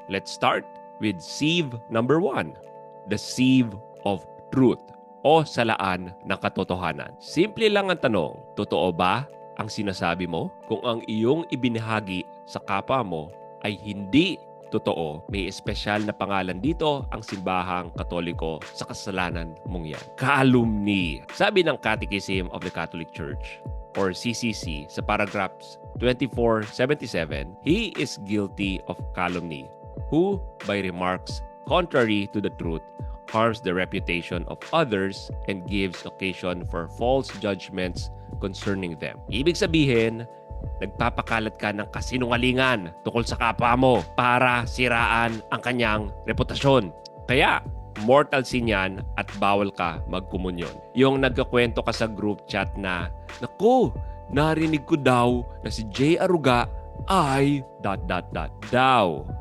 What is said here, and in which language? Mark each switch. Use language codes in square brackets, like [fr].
[en] Let's start with sieve number 1, the sieve of truth [tl] o salaan ng katotohanan. Simple lang ang tanong, totoo ba ang sinasabi mo? Kung ang iyong ibinahagi sa kapwa mo ay hindi totoo, may espesyal na pangalan dito ang Simbahang Katoliko sa kasalanan mong yan. [en] Calumny. [tl] Sabi ng [en] Catechism of the Catholic Church or CCC sa paragraphs 2477, he is guilty of calumny who, by remarks contrary to the truth, harms the reputation of others and gives occasion for false judgments concerning them. [tl] Ibig sabihin, nagpapakalat ka ng kasinungalingan tungkol sa kapwa mo para siraan ang kanyang reputasyon. Kaya, mortal sin yan at bawal ka magkomunyon. Yung nagkakwento ka sa group chat na, naku, narinig ko daw na si Jay Aruga ay ... daw.